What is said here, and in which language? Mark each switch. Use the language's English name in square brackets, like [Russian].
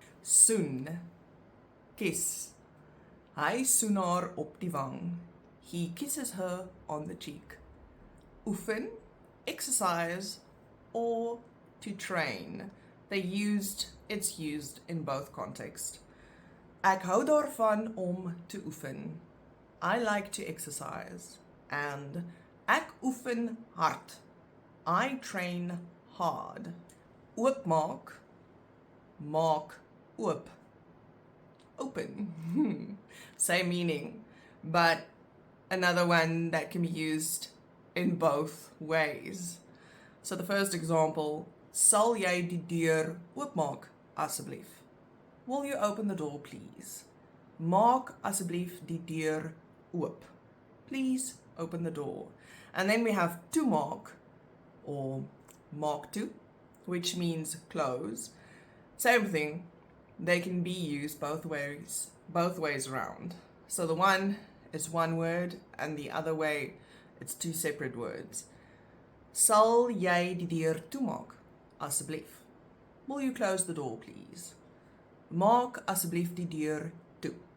[Afrikaans] Soen, kiss. Hy soen haar op die wang. [English] He kisses her on the cheek. Oefen, exercise, or to train. It's used in both contexts. [Afrikaans] Ek hou daarvan om te oefen. [English] I like to exercise. And [Afrikaans] ek oefen hard. [English] I train hard. [Afrikaans] Oopmaak, maak oop. [English] Open. Same meaning, but another one that can be used in both ways. So the first example, [Afrikaans] sal jy die deur oopmaak asseblief? [English] Will you open the door, please? [Afrikaans] Maak asseblief die deur oop. [English] Please open the door. And then we have to maak or maak to, which means close. Same thing. They can be used both ways around. So the one is one word and the other way it's two separate words. [Afrikaans] Sal jy die deur toemaak asseblief? [English] Will you close the door, please? [Afrikaans] Maak asseblief die deur toe.